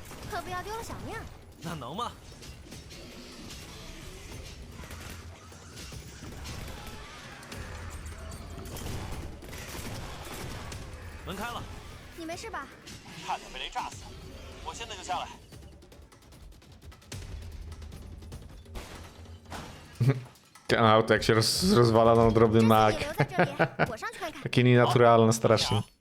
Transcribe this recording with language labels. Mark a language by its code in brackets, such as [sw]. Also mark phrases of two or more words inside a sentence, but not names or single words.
[zh] 可不要丢了小命。那能吗？门开了，你没事吧？差点被雷炸死，我现在就下来。 [pl] Ten auto jak się rozwala na drobny [zh] 这次 [pl] mak. [zh] 你留在这里，我上去看看。 [pl] Takie nienaturalne strasznie.